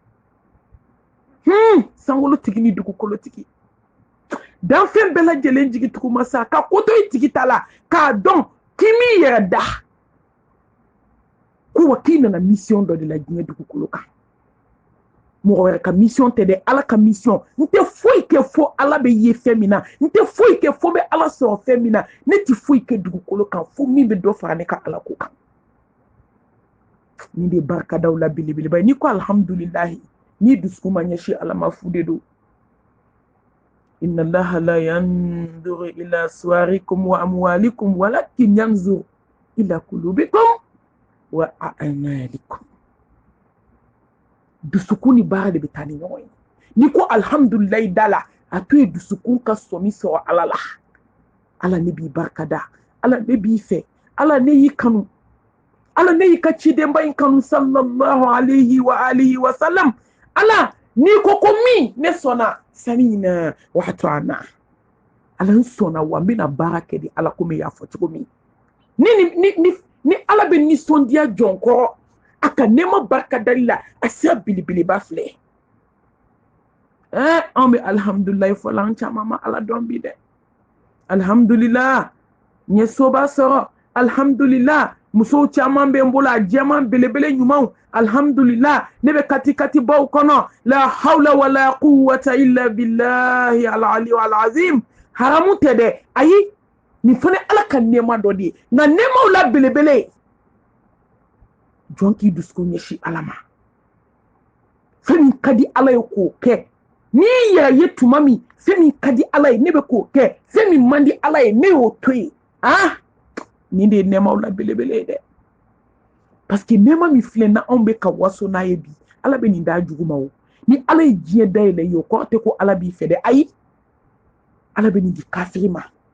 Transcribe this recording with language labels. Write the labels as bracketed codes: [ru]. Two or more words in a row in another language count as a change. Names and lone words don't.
[bm] sankolotigi ni dugukolotigi danfɛn bɛɛ lajɛlen jigi tuguma sa ka ko to i tigi ta la k'a dɔn k'i m'i yɛrɛ da ko wa k'i nana mission dɔ de la diɲɛ dugukolo kan mɔgɔ wɛrɛ ka mission tɛ dɛ ala ka mission n tɛ foyi kɛ fo ala bɛ ye fɛn min na n tɛ foyi kɛ fo bɛ ala sɔrɔ fɛn min na ne tɛ foyi kɛ dugukolo kan fo min bɛ dɔ fara ne ka ala ko kan nin de ye barikadaw la belebeleba ye n'i ko alhamdulilahi n'i dusukun ma ɲɛsin ala ma fu de don [ar] إن الله لا ينظر إلى صوركم وأموالكم ولكن ينظر إلى قلوبكم وأعمالكم [bm] dusukun ni baara de bɛ taa ni ɲɔgɔn ye n'i ko alhamdulilahi da la a to ye dusukun ka sɔmi sɔrɔ ala la ala ne b'i barikada ala ne b'i fɛ ala ne y'i kanu ala ne y'i ka cidenba in kanu [ar] صلى الله عليه وآله وسلم [bm] ala n'i ko ko min ne sɔnna [ar] سمعنا وأطعنا [bm] ala n sɔnna wa n bɛna baara kɛ di ala ko min y'a fɔ cogo min ni ala bɛ nisɔndiya jɔn kɔrɔ a ka nɛɛma barikadali la a sira belebeleba filɛ an bɛ alhamdulilayi fɔla an caman ma ala dɔn bi dɛ alhamdulillah n ye soba sɔrɔ alhamdulillah musow caman bɛ n bolo a jɛman belebele ɲumanw alhamdulillah ne bɛ kati baw kɔnɔ [ar] لا حول ولا قوة إلا بالله العلي العظيم [bm] haramu tɛ dɛ ayi nin fana ala ka nɛɛma dɔ de ye nka nɛɛmaw la belebele jɔn k'i dusukun ɲɛsin ala ma fɛn min ka di ala ye k'o kɛ n'i yɛrɛ ye tuma min fɛn min ka di ala ye ne bɛ k'o kɛ fɛn min man di ala ye ne y'o to yen nin de ye nɛɛmaw la belebele ye dɛ [fr] parce que [bm] nɛɛma min filɛ na anw bɛ ka waso n'a ye bi ala bɛ nin d'a jugu ma o ni ala ye diɲɛ dayɛlɛ ye o kɔrɔ tɛ ko ala b'i fɛ dɛ ayi ala bɛ nin di kafiri ma